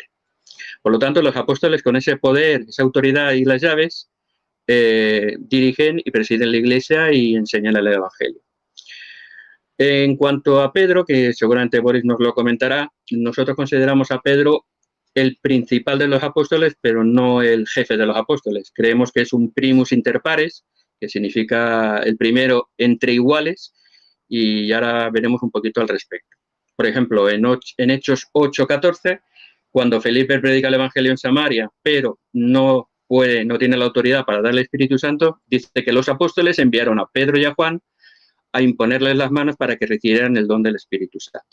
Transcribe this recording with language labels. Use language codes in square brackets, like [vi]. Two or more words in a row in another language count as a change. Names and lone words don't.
[es] Por lo tanto, los apóstoles con ese poder, esa autoridad y las llaves, dirigen y presiden la Iglesia y enseñan el Evangelio. En cuanto a Pedro, que seguramente Boris nos lo comentará, nosotros consideramos a Pedro el principal de los apóstoles, pero no el jefe de los apóstoles. Creemos que es un [la] primus inter pares, [es] que significa el primero entre iguales, y ahora veremos un poquito al respecto. Por ejemplo, en Hechos 8:14, cuando Felipe predica el Evangelio en Samaria, pero no tiene la autoridad para darle el Espíritu Santo, dice que los apóstoles enviaron a Pedro y a Juan a imponerles las manos para que recibieran el don del Espíritu Santo.